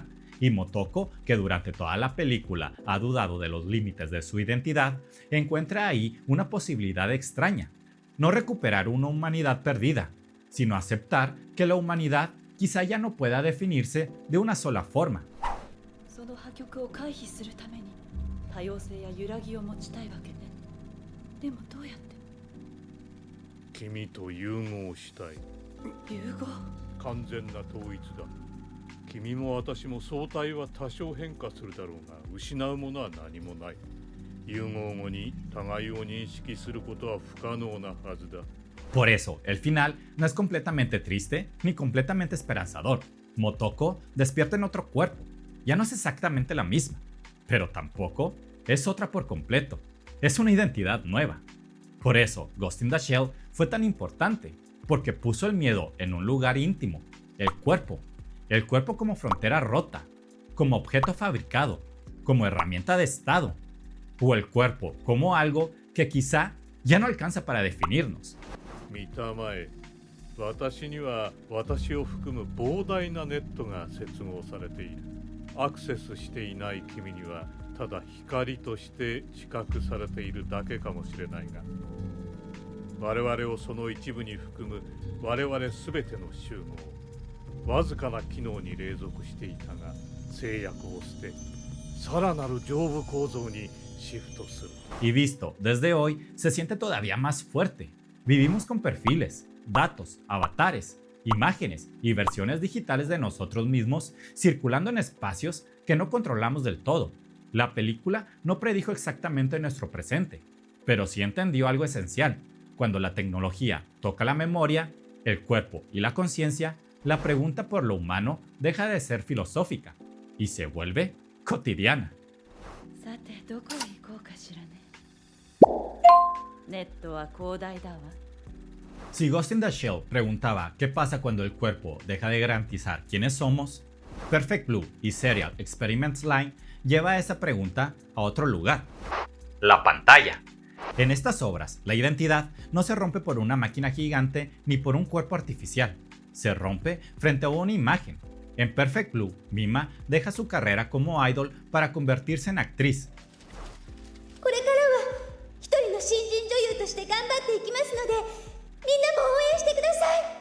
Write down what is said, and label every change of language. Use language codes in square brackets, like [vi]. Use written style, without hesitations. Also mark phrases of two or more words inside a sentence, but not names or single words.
[es] Y Motoko, que durante toda la película ha dudado de los límites de su identidad, encuentra ahí una posibilidad extraña. No recuperar una humanidad perdida, sino aceptar que la humanidad quizá ya no pueda definirse de una sola forma. [ja] その破局を回避するために多様性や揺らぎを持ちたいわけね。でもどうやって？君と融合したい。融合？完全な統一だ。君も私も相対は多少変化するだろうが、失うものは何もない。融合後に互いを認識することは不可能なはずだ。 [es] Por eso, el final no es completamente triste ni completamente esperanzador. Motoko despierta en otro cuerpo. Ya no es exactamente la misma, pero tampoco es otra por completo. Es una identidad nueva. Por eso, Ghost in the Shell fue tan importante, porque puso el miedo en un lugar íntimo, el cuerpo. El cuerpo como frontera rota, como objeto fabricado, como herramienta de estado, o el cuerpo como algo que quizá ya no alcanza para definirnos. [ja] 見たまえ、私には私を含む膨大なネットが接合されている。アクセスしていない君にはただ光として知覚されているだけかもしれないが、我々をその一部に含む我々すべての集合、わずかな機能に隷属していたが制約を捨て、さらなる上部構造にシフトする。 [es] Y visto desde hoy, se siente todavía más fuerte. Vivimos con perfiles, datos, avatares, imágenes y versiones digitales de nosotros mismos circulando en espacios que no controlamos del todo. La película no predijo exactamente nuestro presente, pero sí entendió algo esencial. Cuando la tecnología toca la memoria, el cuerpo y la conciencia, la pregunta por lo humano deja de ser filosófica y se vuelve cotidiana. [ja] さてどこへ行こうかしらね。ネットは広大だわ。 [es] Si Ghost in the Shell preguntaba qué pasa cuando el cuerpo deja de garantizar quiénes somos, Perfect Blue y Serial Experiments Line lleva esa pregunta a otro lugar. La pantalla. En estas obras, la identidad no se rompe por una máquina gigante ni por un cuerpo artificial. Se rompe frente a una imagen. En Perfect Blue, Mima deja su carrera como idol para convertirse en actriz. [ja] これからは一人の新人女優として頑張っていきますので、みんなも応援してください。